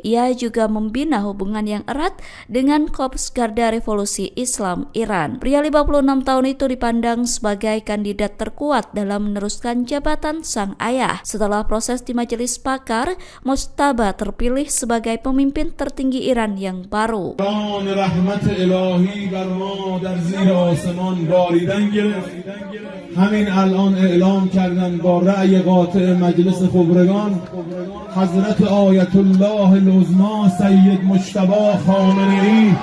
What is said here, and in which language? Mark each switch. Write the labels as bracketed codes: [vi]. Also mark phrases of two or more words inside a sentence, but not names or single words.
[id] Ia juga membina hubungan yang erat dengan Korps Garda Revolusi Islam Iran. Pria 56 tahun itu dipandang sebagai kandidat terkuat dalam meneruskan jabatan sang ayah. Setelah proses di majelis pakar, Mojtaba terpilih sebagai pemimpin tertinggi Iran yang baru. [fa] همین الان اعلام کردن با رأی قاطع مجلس خبرگان حضرت آیت الله العظما سید مجتبی خامنه‌ای